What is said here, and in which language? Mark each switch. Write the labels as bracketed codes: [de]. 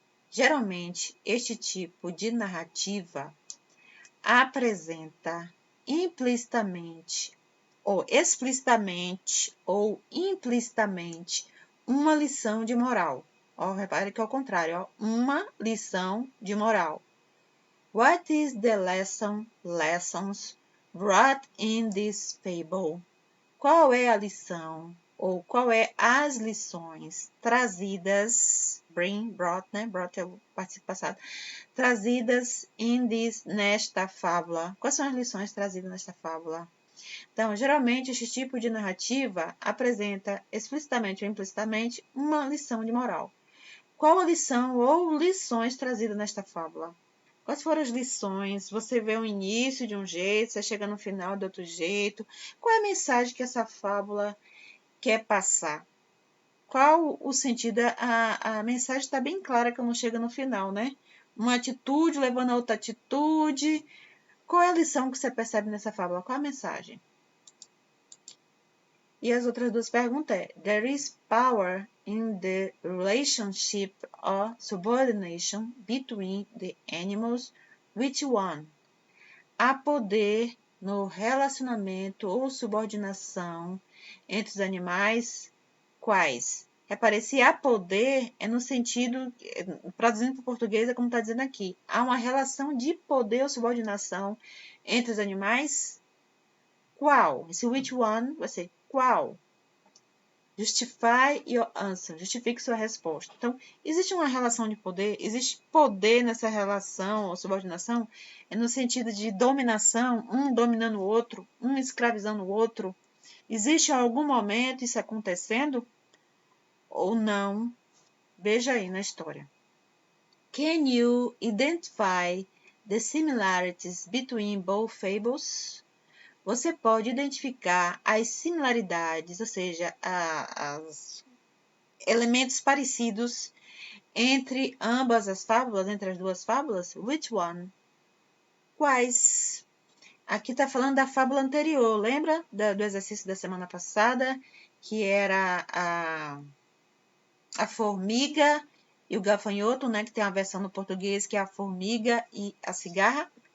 [pt] Geralmente, este tipo de narrativa apresenta implicitamente ou explicitamente ou implicitamente uma lição de moral. Repare que é o contrário, uma lição de moral. [en] What is the lessons brought in this fable? [pt] Qual é a lição ou qual é as lições trazidas, brought, né? Brought é o participo passado. Trazidas nesta fábula. Quais são as lições trazidas nesta fábula? Então, geralmente, este tipo de narrativa apresenta explicitamente ou implicitamente uma lição de moral. Qual a lição ou lições trazidas nesta fábula? Quais foram as lições? Você vê o início de um jeito, você chega no final de outro jeito. Qual é a mensagem que essa fábula quer passar? Qual o sentido? A mensagem está bem clara quando chega no final, né? Uma atitude levando a outra atitude, Qual é a lição que você percebe nessa fábula? Qual a mensagem? E as outras duas perguntas é: [en] There is power in the relationship or subordination between the animals. Which one? [pt] Há poder no relacionamento ou subordinação entre os animais. Quais? Repare, se há poder, é no sentido, traduzindo para o português, é como está dizendo aqui. Há uma relação de poder ou subordinação entre os animais. Qual? Esse [en] which one [pt] vai ser qual? [en] Justify your answer. [pt] Justifique sua resposta. Então, existe uma relação de poder? Existe poder nessa relação ou subordinação? É no sentido de dominação, um dominando o outro, um escravizando o outro. Existe em algum momento isso acontecendo? Ou não? Veja aí na história. [en] Can you identify the similarities between both fables? [pt] Você pode identificar as similaridades, ou seja, os elementos parecidos entre ambas as fábulas, entre as duas fábulas? [en] Which one? [pt] Quais? Aqui está falando da fábula anterior, lembra do exercício da semana passada, que era a formiga e o gafanhoto, né? Que tem a versão no português, que é a formiga e a cigarra.